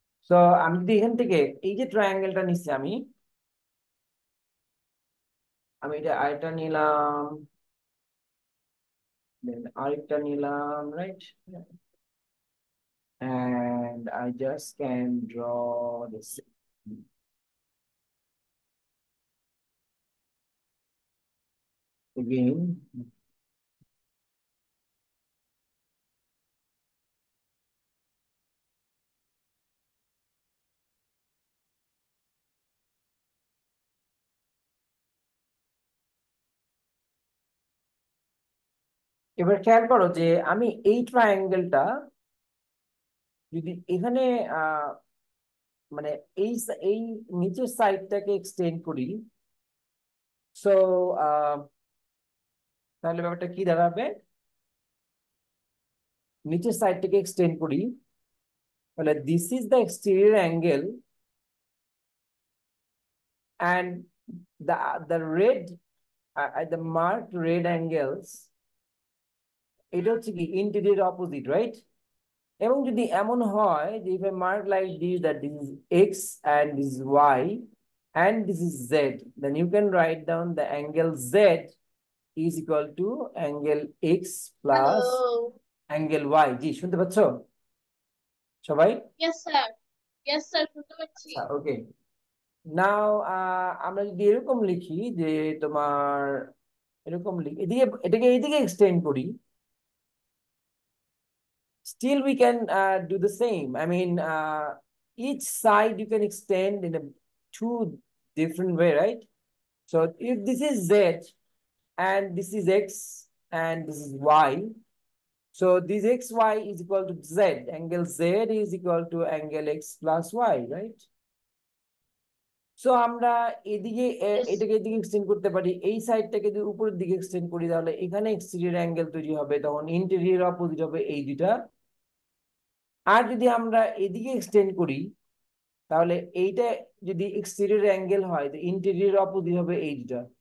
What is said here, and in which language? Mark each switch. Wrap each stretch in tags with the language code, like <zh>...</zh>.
<bn>তো আমি যদি এখান থেকে এই যে ট্রায়াঙ্গেলটা নিচ্ছি, আমি আমি এটা আরেকটা নিলাম, then আরেকটা নিলাম, right?</bn> <en>And I just can draw this again.</en> <bn>এবার খেয়াল করো যে আমি এই ট্রায়াঙ্গেলটা যদি এখানে আহ মানে এই এই নিচের সাইডটাকে এক্সটেন্ড করি, সো তাহলে ব্যাপারটা কি দাঁড়াবে? নিচের সাইডটাকে এক্সটেন্ড করি, তাহলে</bn> <en>this is the exterior angle, and the red, the mark red angles,</en> <bn>এটা হচ্ছে কি ইন্টেরিয়র অপোজিট, রাইট? এবং যদি এমন হয় যে</bn> <en>if I mark like this, that this is x and this is y and this is z, then you can write down the angle z is equal to angle x hello. plus angle y.</en> <bn>জি, শুনতে পাচ্ছ সবাই? Yes sir, yes sir শুনতে পাচ্ছি। আচ্ছা, ওকে। নাও আমরা যদি এরকম লিখি যে তোমার, এরকম লিখি, এদিকে এটাকে এইদিকে এক্সটেন্ড করি,</bn> <en>still we can do the same. I mean, each side you can extend in a two different way, right? So if this is z and this is x and this is y, so this xy is equal to z. Angle z is equal to angle x plus y, right?</en> <bn>So আমরা এদিকে</bn> <en>Yes.</en> <bn>এটাকে এদিকে extend করতে পারি, এই সাইডটাকে যদি উপরের দিকে এক্সটেন্ড করি তাহলে এখানে এক্সটেরিয়র অ্যাঙ্গেল তৈরি হবে, তখন ইন্টেরিয়র অপোজিট হবে এই দুটা। আর যদি আমরা এদিকে এক্সটেন্ড করি তাহলে এইটা যদি এক্সটেরিয়র অ্যাঙ্গেল হয় তো ইন্টেরিয়র অপোজিট হবে এই দুটা।</bn>